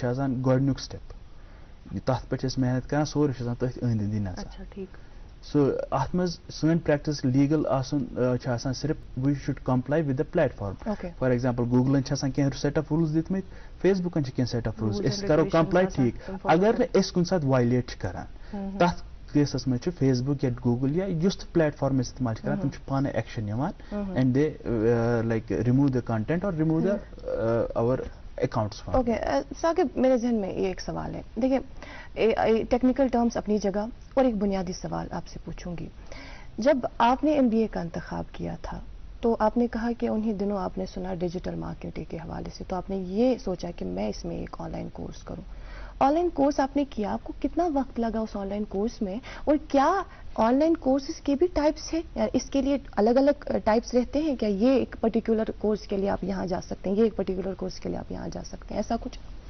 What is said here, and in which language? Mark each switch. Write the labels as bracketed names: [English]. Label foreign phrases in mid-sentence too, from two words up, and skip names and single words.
[Kashmiri] آسان گۄڈٕنیُک سٹیپ تَتھ پٮ۪ٹھ چھِ أسۍ محنت کران سورُے چھُ آسان تٔتھۍ أنٛدۍ أنٛدی نژان سو اَتھ منٛز سٲنۍ [English] practice legal [Kashmiri] آسُن چھُ آسان صرف [English] we should comply with the platform for example [Kashmiri] گوٗگلن چھِ آسان کینٛہہ [English] set of rules [Kashmiri] دِتمٕتۍ فیس بُکن چھِ کینٛہہ [English] set of rules [Kashmiri] أسۍ کرو کمپلاے ٹھیٖک اگر نہٕ أسۍ کُنہِ ساتہٕ وایلیٹ چھِ کران تَتھ کیسس منٛز چھُ فیس بُک یا گوٗگل یا یُس تہِ پلیٹ فارم أسۍ استعمال چھِ کران تِم چھِ پانے ایکشن نِوان [English] and they like remove the content or remove the or accounts. [Urdu] اوکے ثاقب میرے ذہن میں یہ ایک سوال ہے دیکھیے [English] technical terms [Urdu] اپنی جگہ اور ایک بنیادی سوال آپ سے پوچھوں گی جب آپ نے MBA کا انتخاب کیا تھا تو آپ نے کہا کہ انہی دنوں آپ نے سنا [English] digital marketing [Urdu] کے حوالے سے تو آپ نے یہ سوچا کہ میں اس میں ایک [English] online course [Urdu] کروں [English] online course [Urdu] آپ نے کیا آپ کو کتنا وقت لگا اس [English] online course [Urdu] میں اور کیا [English] online courses [Urdu] کے بھی ٹائپس ہیں یا اس کے لیے الگ الگ ٹائپس رہتے ہیں کیا یہ ایک [English] particular course [Urdu] کے لیے آپ یہاں جا سکتے ہیں یہ ایک [English] particular course [Urdu] کے لیے آپ یہاں جا سکتے ہیں ایسا کچھ